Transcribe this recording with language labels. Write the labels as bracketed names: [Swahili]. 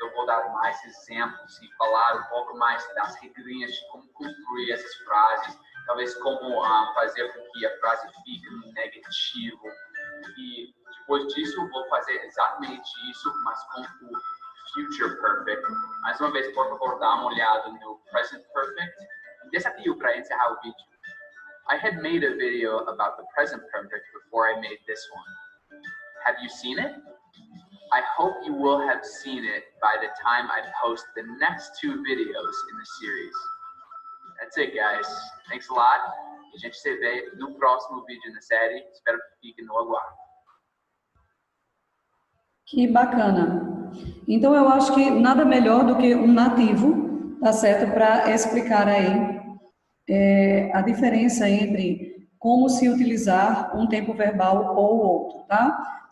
[Portuguese] Eu vou dar mais exemplos e falar um pouco mais das regrinhas de como construir essas frases, talvez como fazer com que a frase fique no negativo. E depois disso, eu vou fazer exatamente isso, mas com o future perfect. Mais uma vez, por favor, dá uma olhada no present perfect, desafio para encerrar o vídeo. [English] I had made a video about the present perfect before I made this one. Have you seen it? I hope you will have seen it by the time I post the next 2 videos in the series. That's it, guys. Thanks a lot. [Portuguese] E a gente se vê no próximo vídeo na série. Espero que fiquem no aguardo. Que bacana. Então, eu acho que nada melhor do que um nativo, tá certo, para explicar aí a diferença entre como se utilizar um tempo verbal ou outro, tá?